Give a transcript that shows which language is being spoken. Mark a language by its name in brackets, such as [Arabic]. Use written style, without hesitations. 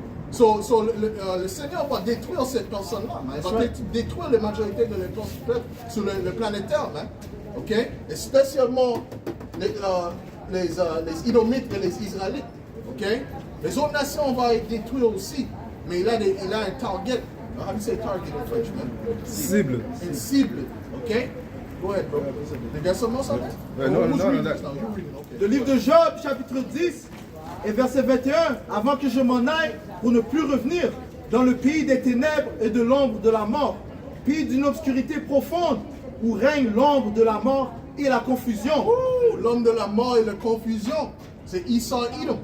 [French] So le Seigneur va détruire cette personne-là. Il va détruire la majorité de les peuples sur le planétaire. Hein? Ok? Et spécialement les Idomites et les Israélites. Ok? Les autres nations vont être détruites aussi. Mais il a un target. [English] How do you say target in French, man? [French] Cible. Une cible. [English] Ok? Go ahead, bro. You got something else on that? No, Who's reading no. this now? You're reading, okay. [French] Le livre de Job, chapitre 10 et verset 21. Avant que je m'en aille pour ne plus revenir dans le pays des ténèbres et de l'ombre de la mort, pays d'une obscurité profonde où règne l'ombre de la mort et la confusion. Ouh, l'homme de la mort et la confusion. C'est Esau Edom.